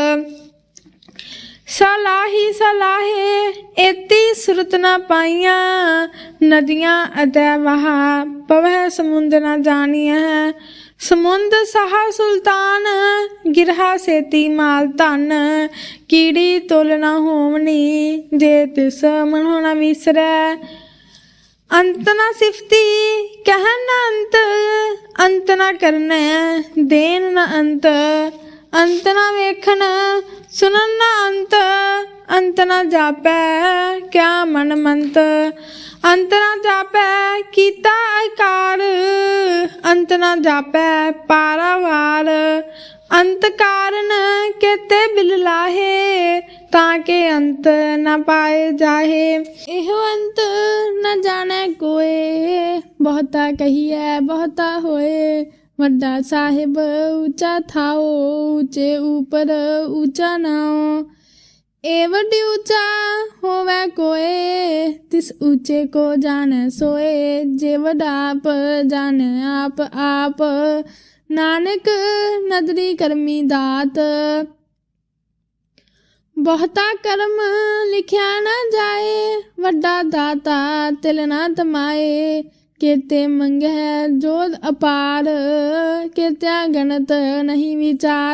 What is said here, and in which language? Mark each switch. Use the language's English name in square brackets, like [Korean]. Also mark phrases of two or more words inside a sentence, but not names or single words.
[Punjabi] ਸਲਾਹੀ ਸਲਾਹੇ ਏਤੀ ਸੁਰਤ ਨ ਪਾਇਆ, ਨਦੀਆਂ ਅਤੈ ਵਹਾ ਪਵੈ ਸਮੁੰਦ ਨ ਜਾਣਿਆ। ਸਮੁੰਦ ਸਹਾ ਸੁਲਤਾਨ, ਗਿਰਹਾ ਸੇਤੀ ਮਾਲ ਧਨ। ਕੀੜੀ ਤੁਲ ਨ ਹੋਵਨੀ, ਜੇ ਤਿਸ ਮਨੋ ਨ ਵਿਸਰੈ। ਅੰਤ ਨ ਸਿਫਤੀ ਕਹਣ ਨ ਅੰਤ, ਅੰਤ ਨ ਕਰਣੈ ਦੇਣ ਨ ਅੰਤ। ਅੰਤ ਨ ਵੇਖਣ ਸੁਣਨ ਨ ਅੰਤ, ਅੰਤ ਨ ਜਾਪੈ ਕਿਆ ਮਨ ਮੰਤ। ਅੰਤ ਨ ਜਾਪੈ ਕੀਤਾ ਆਕਾਰ, ਅੰਤ ਨ ਜਾਪੈ ਪਾਰਾਵਾਰ। ਅੰਤ ਕਾਰਣ ਕੇਤੇ ਬਿਲ ਲਾਹੇ, ਤਾਕੇ ਅੰਤ ਨ ਪਾਏ ਜਾਹੇ। ਏਹੋ ਅੰਤ ਨ ਜਾਣੇ ਕੋਏ, ਬਹੁਤਾ ਕਹੀਐ ਬਹੁਤਾ ਹੋਏ। ਵੱਡਾ ਸਾਹਿਬ ਊਂਚਾ ਥਾਓ, ਊਂਚੇ ਊਪਰ ਊਂਚਾ ਨਾਓ। ਏ ਵੱਡੀ ਊਂਚਾ ਹੋਵੈ ਕੋਏ, ਤਿਸ ਊਂਚੇ ਕੋ ਜਾਣੇ ਸੋਏ। ਜੇ ਵੱਡਾ ਆਪ ਜਾਣੇ ਆਪ ਆਪ, ਨਾਨਕ ਨਦਰੀ ਕਰਮੀ ਦਾਤ। ਬਹੁਤਾ ਕਰਮ ਲਿਖਿਆ ਨ ਜਾਏ, ਵੱਡਾ ਦਾਤਾ ਤਿਲ ਨ ਤਮਾਏ। ਕੇਤੇ ਮੰਗੈ ਜੋਧ ਅਪਾਰ, ਕੇਤਿਆ ਗਣਤ ਨਹੀਂ ਵਿਚਾਰ।